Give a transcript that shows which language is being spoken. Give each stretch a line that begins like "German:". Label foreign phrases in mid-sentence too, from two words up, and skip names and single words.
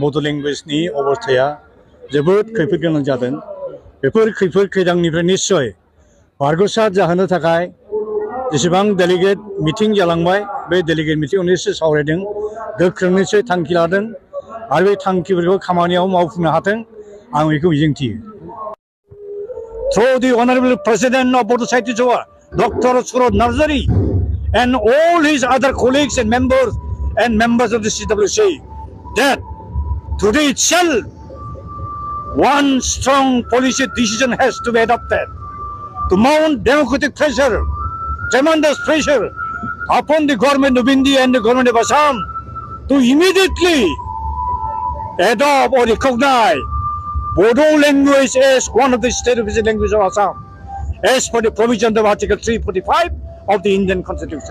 Bodo: बड' लेंगुवेजनि अबस्थाया जोबोद खैफोद गोनां जादों बेफोर खैफोद खैदांनिफ्राय निस्सय बारग'सार जाहोनो थाखाय जेसेबां
English: delegate meeting
Bodo: जालांबाय बे
English: delegate meeting
Bodo: निस्सय सावरायदों गोख्रों निस्सय थांखि लादों आरो बे थांखिफोरखौ खामानियाव मावफुंनो हाथों आं बेखौ मिजिंथियो
English: Through the Honorable President of Bodo Sahitya Sabha, Dr. Surod Narzari, and all his other colleagues and members of the CWC, that today itself one strong policy decision has to be adopted to mount democratic pressure, tremendous pressure upon the government of India and the government of Assam to immediately adopt or recognize Bodo language as one of the state official languages of Assam, as per the provision of Article 345 of the Indian Constitution.